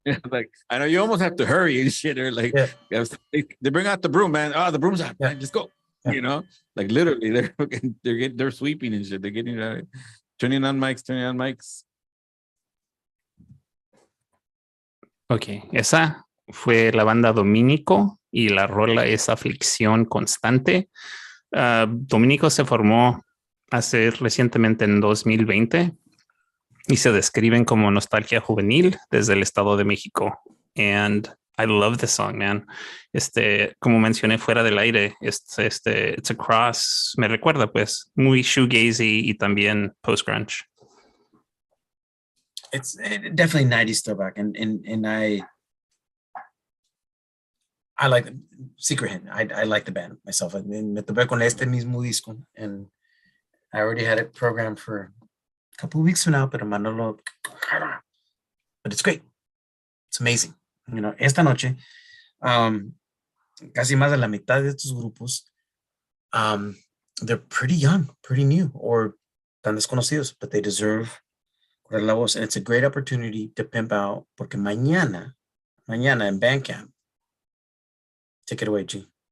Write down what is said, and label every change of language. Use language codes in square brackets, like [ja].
[en] like I know you almost have to hurry and shit, or like they bring out the broom, man. Oh, the broom's out, man. Just go. You know, like literally, they're sweeping and shit. They're getting turning on mics. [es] Ok, esa fue la banda Dominico y la rola es Aflicción Constante. Dominico se formó hace recientemente en 2020 y se describen como nostalgia juvenil desde el Estado de México. [en] And I love this song, man. [es] Como mencioné fuera del aire, [en] it's a cross, [es] me recuerda pues muy shoegazy y también post-grunge. [en] It's definitely 90s throwback, and I like Secret Hint. I like the band myself. I mean, [es] me topé con este mismo disco, [en] and I already had it programmed for a couple of weeks from now, pero Manolo, but it's great. It's amazing. [es] You know, esta noche, casi más de la mitad de estos grupos [en] they're pretty young, pretty new, or [es] tan desconocidos, [en] but they deserve [es] correr la voz. [en] And it's a great opportunity to pimp out, [es] porque mañana en [en] Bandcamp. Take it away, G.